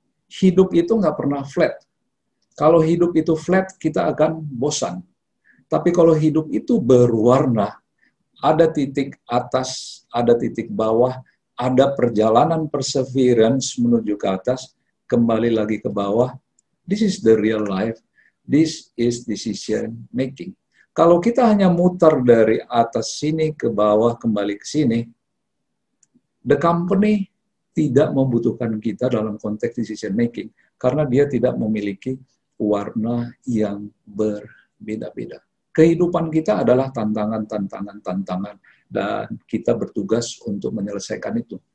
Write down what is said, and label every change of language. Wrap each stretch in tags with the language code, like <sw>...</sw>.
<id>Hidup itu nggak pernah flat. Kalau hidup itu flat, kita akan bosan. Tapi kalau hidup itu berwarna, ada titik atas, ada titik bawah, ada perjalanan perseverance menuju ke atas, kembali lagi ke bawah.</id> <en>This is the real life. This is decision making.</en> <id>Kalau kita hanya muter dari atas sini ke bawah, kembali ke sini,</id> <en>the company</en> <id>tidak membutuhkan kita dalam konteks decision making, karena dia tidak memiliki warna yang berbeda-beda. Kehidupan kita adalah tantangan, dan kita bertugas untuk menyelesaikan itu.</id>